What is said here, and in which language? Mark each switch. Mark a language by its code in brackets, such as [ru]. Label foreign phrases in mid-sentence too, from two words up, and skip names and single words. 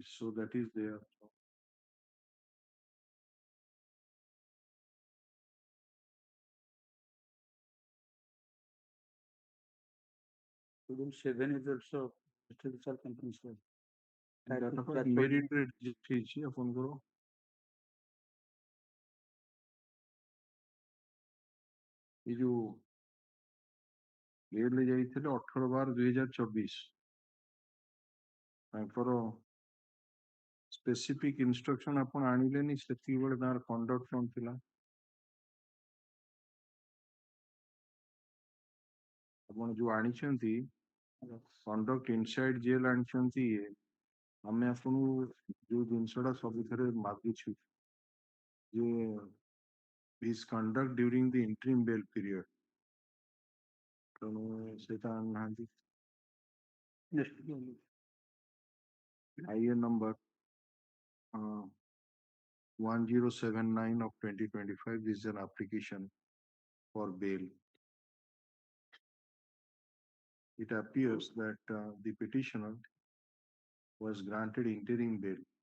[en] So that is there. Schedule 7 is also self-compensatory. [or] Immediate ହେଇଛି ଆପଣଙ୍କର ଏ ଯୋଉ ଜେଲ ଯାଇଥିଲେ 18/12/2024 ତାଙ୍କର [en] specific instruction [or] ଆପଣ ଆଣିଲେନି, ସେତିକି ବେଳେ ତାଙ୍କର କଣ୍ଡକ୍ଟ କଣ ଥିଲା? ଆପଣ ଯୋଉ ଆଣିଛନ୍ତି [en] conduct inside jail [or] ଆଣିଛନ୍ତି, ଆମେ ଆପଣଙ୍କୁ ଯୋଉ ଜିନିଷଟା ସବୁଥିରେ ମାଗୁଛୁ ଯେ [en] his conduct during the interim bail period, [or] ତେଣୁ ସେଇଟା ଆଣିନାହାନ୍ତି। [en] IA number 1079 of 2025. This is an application for bail. It appears that the petitioner was granted interim bail.